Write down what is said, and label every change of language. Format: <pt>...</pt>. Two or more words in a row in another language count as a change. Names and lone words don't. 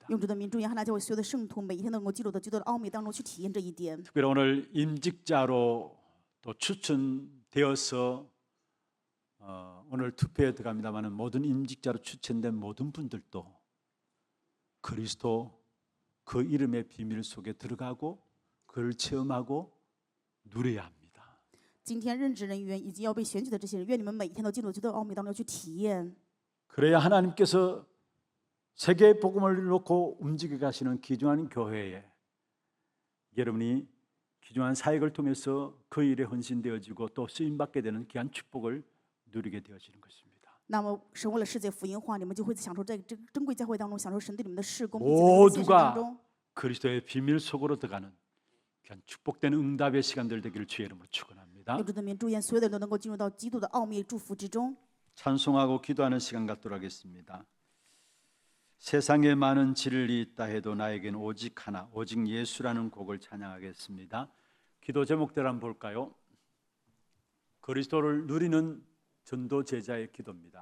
<zh>用主的名，祝愿哈拿教会所有的圣徒，每一天都能够进入到基督的奥秘当中去体验这一点。</zh> <ko>특별히 오늘 임직자로 또 추천되어서 오늘 투표에 들어갑니다마는 모든 임직자로 추천된 모든 분들도 그리스도 그 이름의 비밀 속에 들어가고 그를 체험하고 누려야 합니다.</ko> <zh>今天任职人员以及要被选举的这些人，愿你们每一天都进入基督的奥秘当中去体验。</zh> <ko>그래야 하나님께서 세계 복음을 놓고 움직여 가시는 귀중한 교회에 여러분이 귀중한 사역을 통해서 그 일에 헌신되어지고 또 쓰임 받게 되는 귀한 축복을 누리게 되어지는 것입니다.</ko> <zh>那么，神为了世界福音化，你们就会享受在这珍贵教会当中享受神对你们的事工，并且在你们的现实当</zh> <ko>모두가</ko> <zh>中，</zh> <ko>그리스도의 비밀 속으로 들어가는 귀한 축복된 응답의 시간들 되기를 주의 이름으로 축원합니다.</ko> <zh>用主的名，祝愿所有的人都能够进入到基督的奥秘祝福之中。</zh> <ko>찬송하고 기도하는 시간 갖도록 하겠습니다. 세상에 많은 진리 있다 해도 나에겐 오직 하나, 오직 예수라는 곡을 찬양하겠습니다. 기도 제목대로 한번 볼까요? 그리스도를 누리는 전도 제자의 기도입니다.</ko>